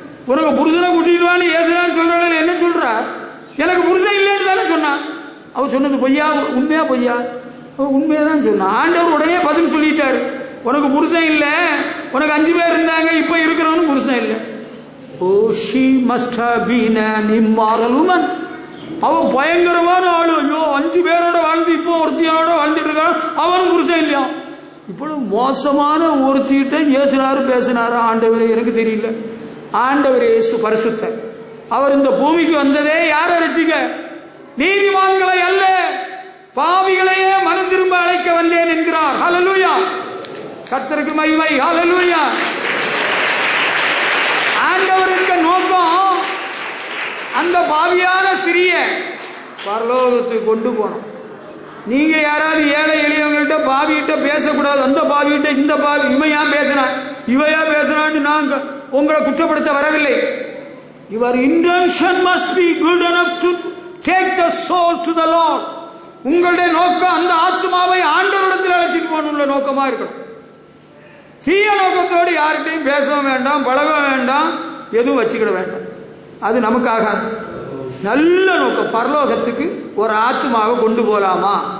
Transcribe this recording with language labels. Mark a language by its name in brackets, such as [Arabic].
[Tamil] உனக்கு புருஷனை கூட்டிடுவான்னு இயேசுநாதர் சொல்றாள். என்ன சொல்றா? எனக்கு புருஷன் இல்லைன்னு தானே சொன்னான். அவ சொன்னது பொய்யா உண்மையா? பொய்யா? உண்மையதான் சொன்னான். ஆண்டவர் உடனே பதில் சொல்லிட்டாரு, உனக்கு புருஷன் இல்ல, உனக்கு 5 பேர் இருந்தாங்க, இப்ப இருக்கிறவனு புருஷன் இல்ல. [English] Oh, she must have been an immoral woman. [Tamil] அவன் பயங்கரமான ஆளு. ஐயோ, 5 பேரோட வாழ்ந்து இப்போ ஒருத்தியோட வாழ்ந்துட்டு இருக்கான், அவனும் புருஷன் இல்லையா? இவ்வளவு மோசமான ஒருத்திட்ட இயேசுநாதர் பேசினாரா? ஆண்டவரே எனக்கு தெரியல. ஆண்டவர் இயேசு பரிசுத்தர். அவர் இந்த பூமிக்கு வந்ததே யார ரட்சிக்க? நீதிமான்களை அல்ல, பாவிகளையே மனம் திரும்ப அழைக்க வந்தேன் என்கிறார். ஹல்லேலூயா. கர்த்தருக்கு மகிமை. ஹல்லேலூயா. ஆண்டவருக்கு நோக்கம் அந்த பாவியான சிறிய பரலோகத்துக்கு கொண்டு போனோம். நீங்க யாராவது ஏழை எளியவங்கள்ட்ட பாவிகிட்ட பேசக்கூடாது. அந்த பாவிகிட்ட இந்த பாவி இவன் ஏன் பேசினான், இவையா பேசினான்னு நாங்க உங்களை குற்றப்படுத்த வரவில்லை. [English] Your intention must be good enough to take the soul to the Lord. [Tamil] உங்களுடைய நோக்கம் அந்த ஆத்மாவை ஆண்டவரிடத்தில் அழைச்சிட்டு போகணும்ல நோக்கமா இருக்கணும். தீய நோக்கத்தோடு யார்கிட்டையும் பேசவும் வேண்டாம், பழக வேண்டாம், எதுவும் வச்சுக்கிட வேண்டாம். அது நமக்கு ஆகாது. நல்ல நோக்கம், பரலோகத்துக்கு ஒரு ஆத்மாவை கொண்டு போலாமா?